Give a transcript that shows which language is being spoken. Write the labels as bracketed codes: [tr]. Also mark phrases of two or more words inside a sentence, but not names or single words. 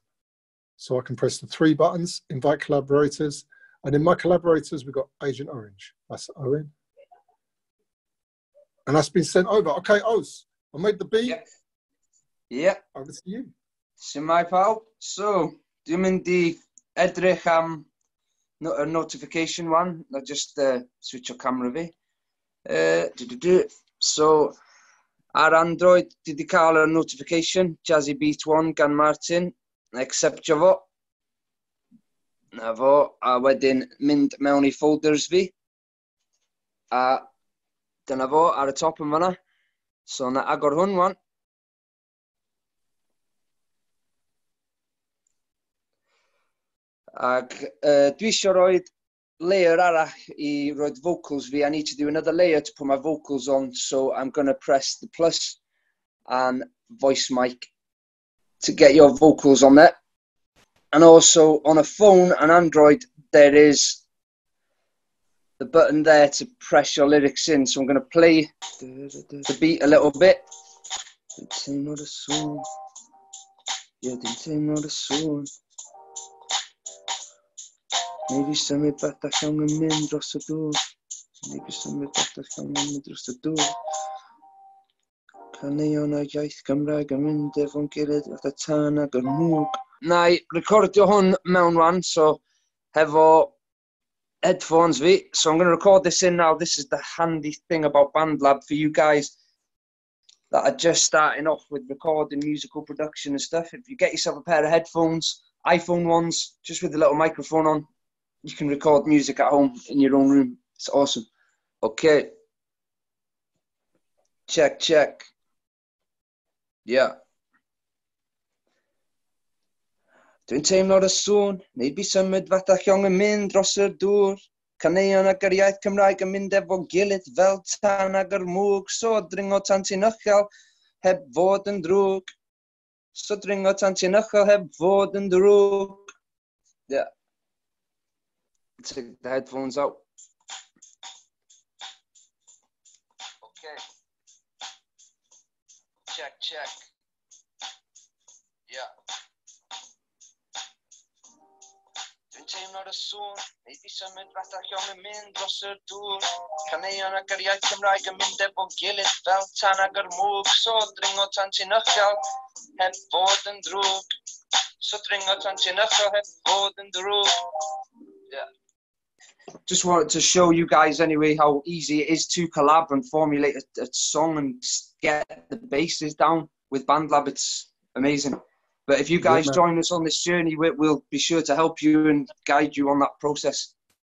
[en] So I can press the 3 buttons, invite collaborators, and in my collaborators, we've got Agent Orange. That's Owen. And that's been sent over. Okay, Oz, I made the beat. Yeah. Over to you. Sy'n my pal. So, [cy] dwi'n mynd I edrych am a notification one, [en] not just switch [cy] o camera fi. So, ar Android, dwi wedi cael a notification, Jazzy Beat 1 gan Martin, acceptio fo. Na fo, a wedyn mynd mewn I folders fi. A dyna fo ar y top yn fanna. So, na agor hwn wan. Ac dwi eisiau rhoi layer arall I rhoi vocals fi. [en] I need to do another layer to put my vocals on, so I'm going to press the plus and voice mic to get your vocals on there. And also on a phone and Android, there is the button there to press your lyrics in. So I'm going to play the beat a little bit. [cy] Maybe symud bethau llawn yn mynd dros y dŵr. Maybe symud bethau llawn yn mynd dros y dŵr. Caneuon a iaith Gymraeg yn mynd efo'n gilydd fatha tân ag yr mwg. Na I recordio hwn mewn wan, so hefo headphones fi. [en] So I'm going to record this in now. This is the handy thing about BandLab for you guys that are just starting off with recording musical production and stuff. If you get yourself a pair of headphones, iPhone ones, just with a little microphone on, you can record music at home in your own room. It's awesome. Okay. Check, check. Yeah. [cy] Dwi'n teimlo'r y sŵn, maybe symud fatha llong yn mynd dros y dŵr. Caneuon ag yr iaith Cymraeg yn mynd efo gilydd fel tân ag yr mwg. So dringo tan ti'n uchel, heb fod yn drwg. So dringo tan ti'n uchel heb fod yn drwg. [en] Yeah. Take the headphones out. Okay. Check, check. Yeah. [cy] Dwi'n teimlo'r y sŵn, neu di symud fatha llong yn mynd dros y dŵr. Caneuon ac yr iaith Cymraeg yn mynd efo gilydd fel tan ag yr mwg. So dringo tan ti'n uchel heb fod yn drwg. So dringo tan ti'n uchel heb fod yn drwg. [en] Yeah. Just wanted to show you guys anyway how easy it is to collab and formulate a song and get the bases down with BandLab. It's amazing. But if you guys join us on this journey, we'll be sure to help you and guide you on that process.